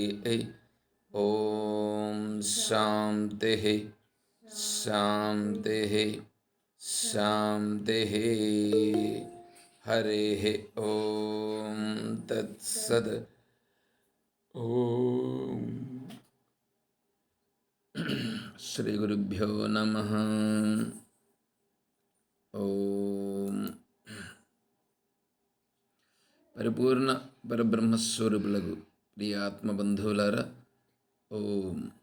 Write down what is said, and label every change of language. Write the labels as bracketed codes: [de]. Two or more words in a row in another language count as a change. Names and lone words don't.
[sa] ॐ शान्तिः शान्तिः शान्तिः। हरिः ॐ तत्सत्। ॐ శ్రీ గురుభ్యో నమః. [te] ఓం పరిపూర్ణ పరబ్రహ్మస్వరూపులకు ప్రియ ఆత్మబంధువులారా, ఓం.